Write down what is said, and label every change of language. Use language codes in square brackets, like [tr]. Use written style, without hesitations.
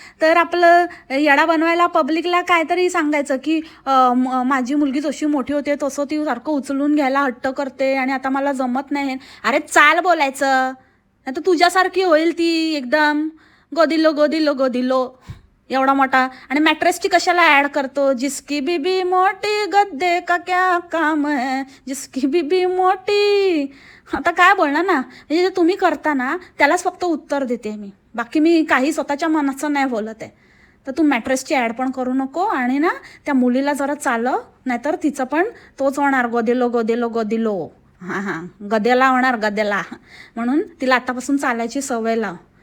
[mr] तर आपलं येडा बनवायला पब्लिकला काहीतरी सांगायचं की माझी मुलगी जशी मोठी होते तसं ती सारखं उचलून घ्यायला हट्ट करते आणि आता मला जमत नाही. अरे चाल बोलायचं, नाही तर तुझ्यासारखी होईल ती एकदम गोदिलो. एवढा मोठा. आणि मॅट्रेसची कशाला ॲड करतो? [hi] जिसकी बीबी मोठी गद्दे का क्या काम है, जिसकी बीबी मोठी. [mr] आता काय बोलणार ना, म्हणजे जे तुम्ही करता ना त्यालाच फक्त उत्तर देते मी, बाकी मी काही स्वतःच्या मनाचं नाही बोलत आहे. तर तू मॅट्रेसची ॲड पण करू नको आणि ना त्या मुलीला जरा चालव, नाहीतर तिचं पण तोच होणार, गोदेलो गोदेलो गोदिलो. हां, गदेला होणार, गदेला. म्हणून तिला आतापासून चालायची सवय लाव.